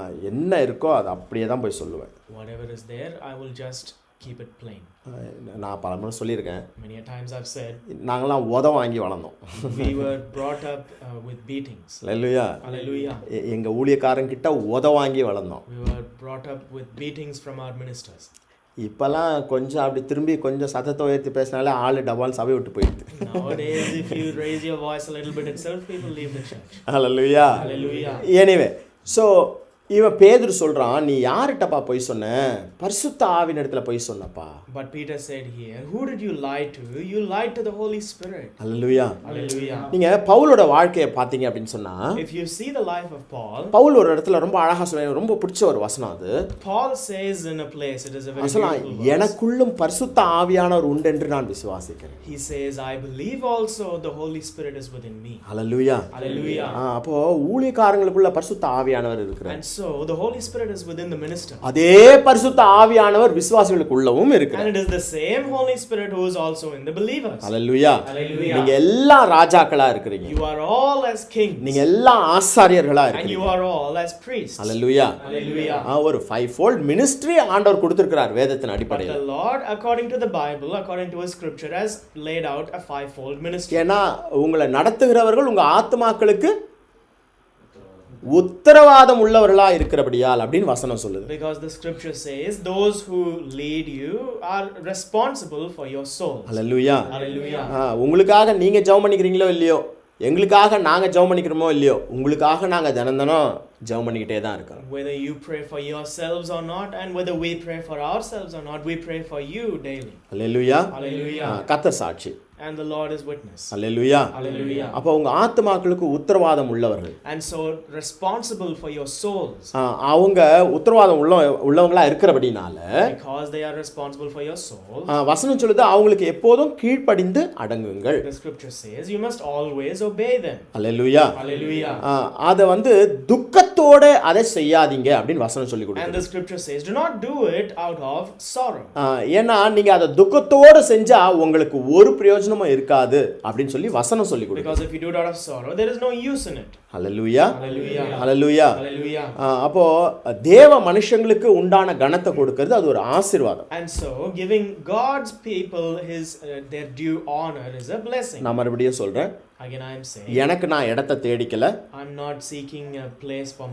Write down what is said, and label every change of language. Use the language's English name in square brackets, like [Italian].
[Tamil] என்ன இருக்கோ அது அப்படியே தான் போய் சொல்லுவேன். [English] Whatever is there, I will just keep it plain. [Tamil] நான் பல முறை சொல்லியிருக்கேன். [English] Many a times I've said, [Tamil] நாங்களாம் வாங்கி வளர்ந்தோம். [English] we were brought up with beatings. [Tamil] Hallelujah. [English] Hallelujah. [Tamil] எங்க ஊழியக்காரன் கிட்ட வாங்கி வளர்ந்தோம். [English] We were brought up with beatings from our ministers. [Tamil] இப்போல்லாம் கொஞ்சம் அப்படி திரும்பி கொஞ்சம் சத்தத்தை உயர்த்தி பேசினாலே ஆளு டபால் சபை விட்டு போயிடுது. [English] Nowadays, if you raise your voice a little bit itself, people leave the church. [Tamil] Hallelujah. [English] Hallelujah. Anyway so [Tamil] இவன் பேதுரு சொல்றான், நீ யார்கிட்டப்பா போய் சொன்ன? பரிசுத்த ஆவியின் இடத்துல போய் சொன்னப்பா. [English] But Peter said here, who did you lie to? You lied to the Holy Spirit. [Tamil] Hallelujah. [English] Hallelujah. [Tamil] நீங்க பவுலோட வாழ்க்கையை பார்த்தீங்க அப்படின்னு சொன்னா, [English] If you see the life of Paul, [Tamil] Pavul ஒரு இடத்துல ரொம்ப அழகா சொல்ல, ரொம்ப பிடிச்ச ஒரு வசனம் அது. [English] Paul says in a place, it is a very [Tamil] சொல்லலாம், [English] beautiful verse. [Tamil] எனக்குள்ளும் பரிசுத்த ஆவியானவர் உண்டு என்று நான் விசுவாசிக்கிறேன். [English] He says, I believe also the Holy Spirit is within me. [Tamil] Hallelujah. [English] Hallelujah. [Tamil] அப்போ ஊழியக்காரங்களுக்குள்ள பரிசுத்த ஆவியானவர் இருக்கிறார். [English] And so the Holy Spirit is within the minister. [Tamil] அதே பரிசுத்த ஆவியானவர் விசுவாசிகளுக்குள்ளவும் இருக்கிறார். [English] And it is the same Holy Spirit who is also in the believers. [Tamil] Hallelujah. [English] Hallelujah. [Tamil] நீங்க எல்லாம் ராஜாக்களா இருக்கிறீங்க. [English] You are all as kings. [Tamil] நீங்க எல்லாம் ஆசாரியர்களா [English] And [Tamil] இருக்கீங்க. [English] you are all as priests. [Tamil] Hallelujah. [English] Hallelujah. [Tamil] ஒரு 5-fold ministry ஆண்டவர் கொடுத்திருக்கிறார் வேதத்தின் [English] But [Tamil] அடிப்படையில். [English] the Lord, according to the Bible, according to His scripture, has laid out a 5-fold ministry. [Tamil] ஏன்னா உங்களை நடத்துகிறவர்கள் உங்க ஆத்துமாக்களுக்கு உத்தரவாதம் உள்ளவர்களா இருக்கிறபடியால் அப்படின்னு வசனம் சொல்லுது. [English] Because the scripture says, those who lead you are responsible for your soul. [Tamil] Hallelujah. [English] Hallelujah. [Tamil] உங்களுக்காக நீங்க ஜெபம் பண்ணிக்கிறீங்களோ இல்லையோ, எங்களுக்காக நாங்க ஜெபம் பண்ணிக்கிறோமோ இல்லையோ, உங்களுக்காக நாங்க தினம் ஜெபம் பண்ணிக்கிட்டே தான் இருக்கோம். [English] Whether you pray for yourselves or not, and whether we pray for ourselves or not, we pray for you daily. [Tamil] Hallelujah. [English] Hallelujah. [Tamil] கர்த்தர் சாட்சி. [English] And the Lord is witness. [Tamil] Hallelujah. [English] Hallelujah. [Tamil] அப்போ உங்க ஆத்துமாக்களுக்கு உத்தரவாதம் உள்ளவர்கள். [English] And so responsible for your souls. [Tamil] அவங்க உத்தரவாதம் உள்ளவங்களா இருக்கிறபடினால, [English] Because they are responsible for your soul. [Tamil] வசனம் சொல்லுது அவங்களுக்கு எப்போதும் கீழ்ப்படிந்து அடங்குங்கள். [English] The scripture says you must always obey them. [Tamil] Hallelujah. [English] Hallelujah. [Tamil] அதை துக்கத்தோட அதை செய்யாதீங்க அப்படின்னு வசனம் சொல்லி [English] And [Tamil] கொடுக்குது. [English] the scripture says, do not do it out of sorrow. [Tamil] ஏன்னா நீங்க அதை துக்கத்தோட செஞ்சா உங்களுக்கு ஒரு பிரயோஜனமும் இருக்காது அப்படின்னு சொல்லி வசனம் சொல்லி கொடுக்குது. [English] Because if you do it out of sorrow, there is no use in it. [Tamil] Hallelujah. [English] Hallelujah. [Tamil] Hallelujah. [English] Hallelujah. [Tamil] அப்போ தேவ மனுஷங்களுக்கு உண்டான கனத்தை கொடுக்கிறது அது ஒரு ஆசீர்வாதம். [English] And so giving God's people their due honor is a blessing. [Tamil] நான் மறுபடியும் சொல்றேன், [English] Again I am saying, [Tamil] எனக்கு நான் இடத்தை தேடிக்கல, [English] I'm not seeking a place for